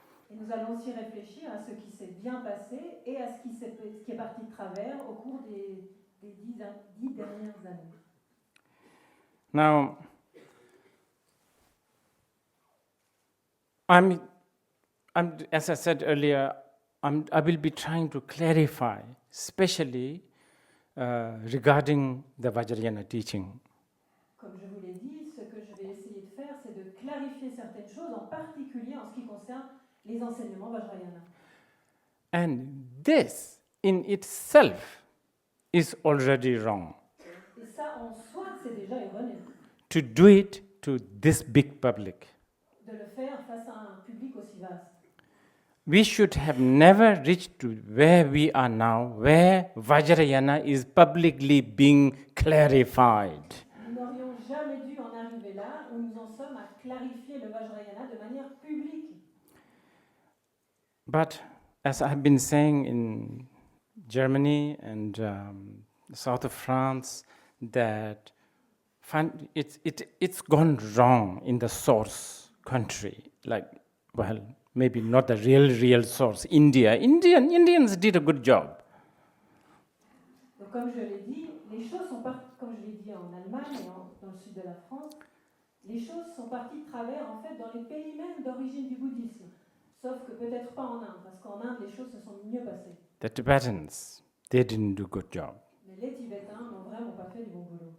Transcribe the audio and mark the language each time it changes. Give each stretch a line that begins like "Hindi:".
French: Et nous allons aussi réfléchir à ce qui s'est bien passé et à ce qui est parti de travers au cours des 10 dernières années.
English: Now, as I said earlier, I will be trying to clarify, especially regarding the Vajrayana teaching.
French: Comme je vous l'ai dit, ce que je vais essayer de faire, c'est de clarifier certaines choses, en particulier en ce qui concerne les enseignements Vajrayana.
English: And this, in itself, is already wrong.
French: Et ça, en soi, c'est déjà erroné.
English: To do it to this big public.
French: De le faire face à un public aussi vaste.
English: We should have never reached to where we are now, where Vajrayana is publicly being clarified.
French: Nous n'aurions jamais dû en arriver là, où nous en sommes à clarifier le Vajrayana de manière publique.
English: But as I've been saying in Germany and south of France, that it's gone wrong in the source country. Maybe not the real source. Indians did a good job.
French: Donc, comme je l'ai dit, les choses sont parties, comme je l'ai dit en Allemagne et dans le sud de la France, les choses sont parties de travers en fait dans les pays même d'origine du bouddhisme. Sauf que peut-être pas en Inde, parce qu'en Inde, les choses se sont mieux passées.
English: The Tibetans, they didn't do a good job. Mais les Tibétains n'ont vraiment pas fait du bon boulot.